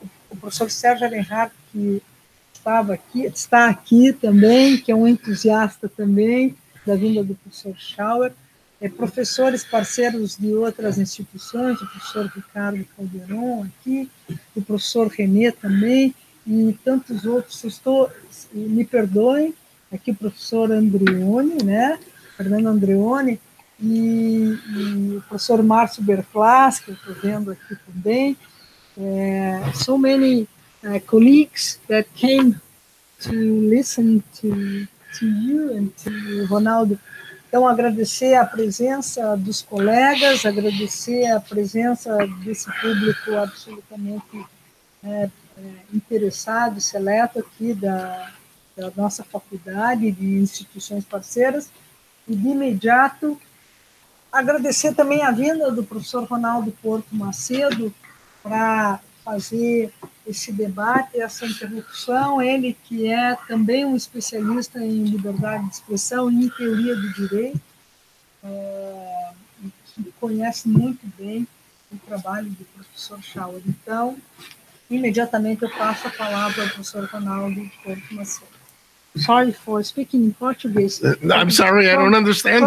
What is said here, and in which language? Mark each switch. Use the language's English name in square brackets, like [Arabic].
[Portuguese] o professor Sérgio Alenhart, que está aqui também, que é um entusiasta também da vinda do professor Schauer, professores parceiros de outras instituições, o professor Ricardo Calderon aqui, o professor Renê também, e tantos outros. Me perdoem, aqui o professor Andreoni, né? Fernando Andreoni, e o professor Márcio Berclas, que eu estou vendo aqui também. [English] So many colleagues that came to listen to you and to Ronaldo. [Portuguese] Então, agradecer a presença dos colegas, agradecer a presença desse público absolutamente interessado, seleto aqui da nossa faculdade, de instituições parceiras, e de imediato agradecer também a vinda do professor Ronaldo Porto Macedo para fazer esse debate, essa interlocução, ele que é também um especialista em liberdade de expressão e em teoria do direito, e que conhece muito bem o trabalho do professor Schauer. Então, imediatamente eu passo a palavra ao professor Ronaldo Porto Macedo. [English] Sorry for speaking in Portuguese. I'm sorry, I don't understand